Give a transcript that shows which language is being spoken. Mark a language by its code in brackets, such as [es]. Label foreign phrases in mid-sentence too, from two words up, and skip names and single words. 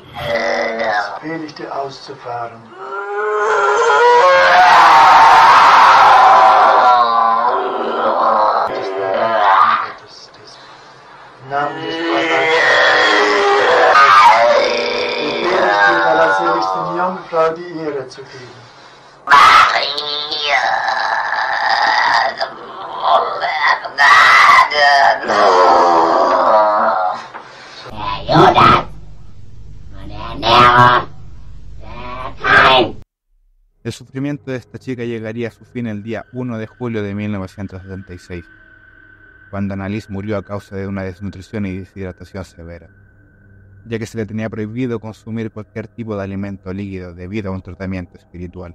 [de] Befehle ich dir auszufahren. Im Namen des Befehle ich dir, der seligsten Jungfrau die Ehre zu geben. Judas! Und der Nero! Der Kain! [es] El sufrimiento de esta chica llegaría a su fin el día 1 de julio de 1976, cuando Annelies murió a causa de una desnutrición y deshidratación severa, ya que se le tenía prohibido consumir cualquier tipo de alimento líquido debido a un tratamiento espiritual.